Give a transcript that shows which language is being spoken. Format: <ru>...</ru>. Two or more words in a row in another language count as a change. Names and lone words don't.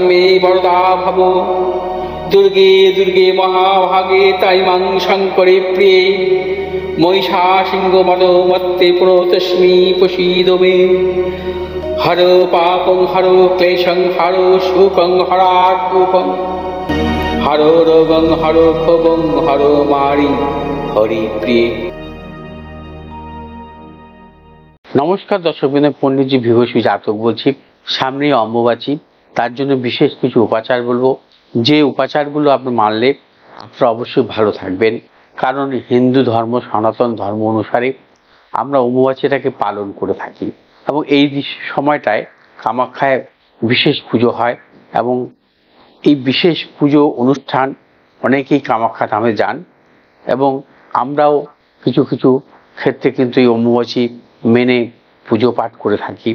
<sa>मे वरदा भव दुर्गे दुर्गे महाभागे ताइमां शङ्करे प्रिये महिषासिंहमदोमत्ते प्रणतोऽस्मि प्रसीद मे हरो पापं हरो क्लेशं हरो शोकं हरात्मकं हरो रोगं हरो क्षोभं हरो मारि हरिप्रिये।</sa> <bn>নমস্কার দর্শকবৃন্দ, পণ্ডিতজি ভিভূষী জাতক বলছি। সামনেই অম্বুবাচী, তার জন্য বিশেষ কিছু উপাচার বলবো, যে উপাচারগুলো আপনি মানলে আপনারা অবশ্যই ভালো থাকবেন। কারণ হিন্দু ধর্ম সনাতন ধর্ম অনুসারে আমরা অম্বুবাচীটাকে পালন করে থাকি এবং এই সময়টায় কামাখ্যায় বিশেষ পুজো হয় এবং এই বিশেষ পুজো অনুষ্ঠান অনেকেই কামাখ্যা ধামে যান এবং আমরাও কিছু কিছু ক্ষেত্রে কিন্তু এই অম্বুবাচী মেনে পুজো পাঠ করে থাকি।</bn>